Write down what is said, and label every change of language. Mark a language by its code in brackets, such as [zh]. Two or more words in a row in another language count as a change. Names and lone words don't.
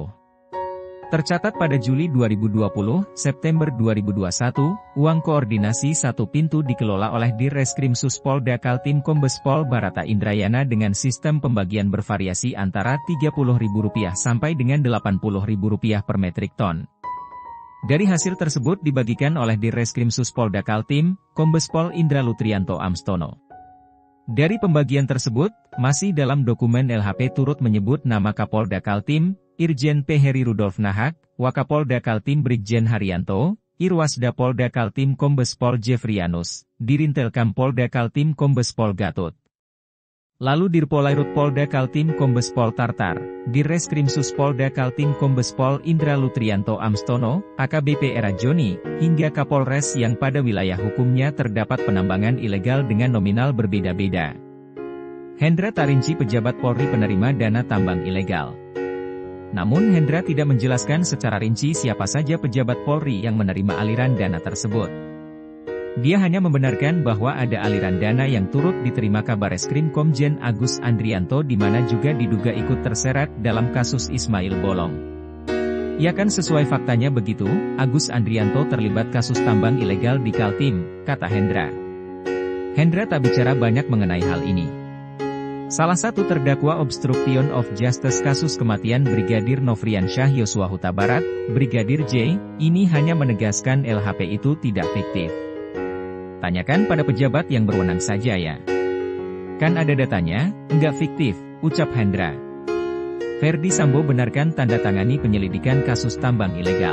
[id] Tercatat pada Juli 2020, September 2021, uang koordinasi satu pintu dikelola oleh Dirreskrimsus Polda Kaltim Kombes Pol Barata Indrayana dengan sistem pembagian bervariasi antara Rp30.000 sampai dengan Rp80.000 per metrik ton. Dari hasil tersebut dibagikan oleh Dirreskrimsus Polda Kaltim, Kombes Pol Indra Lutrianto Amstono. Dari pembagian tersebut, masih dalam dokumen LHP turut menyebut nama Kapolda Kaltim, Irjen P. Heri Rudolf Nahak, Wakapolda Kaltim Brigjen Haryanto, Irwasda Polda Kaltim Kombes Pol Jeffrianus, Dirintelkam Polda Kaltim Kombes Pol Gatot. Lalu Dirpolairut Polda Kaltim Kombes Pol Tartar, Dirreskrimsus Polda Kaltim Kombes Pol Indra Lutrianto Amstono, AKBP Era Joni, hingga Kapolres yang pada wilayah hukumnya terdapat penambangan ilegal dengan nominal berbeda-beda. Hendra tak rinci pejabat Polri penerima dana tambang ilegal. Namun Hendra tidak menjelaskan secara rinci siapa saja pejabat Polri yang menerima aliran dana tersebut. Dia hanya membenarkan bahwa ada aliran dana yang turut diterima Kabareskrim Komjen Agus Andrianto di mana juga diduga ikut terseret dalam kasus Ismail Bolong. Ya kan sesuai faktanya begitu, Agus Andrianto terlibat kasus tambang ilegal di Kaltim, kata Hendra. Hendra tak bicara banyak mengenai hal ini. Salah satu terdakwa [en] obstruction of justice [id] kasus kematian Brigadir Nofriansyah Yosua Huta Barat, Brigadir J, ini hanya menegaskan LHP itu tidak fiktif. Tanyakan pada pejabat yang berwenang saja ya. Kan ada datanya, enggak fiktif, ucap Hendra. Ferdi Sambo benarkan tanda tangani penyelidikan kasus tambang ilegal.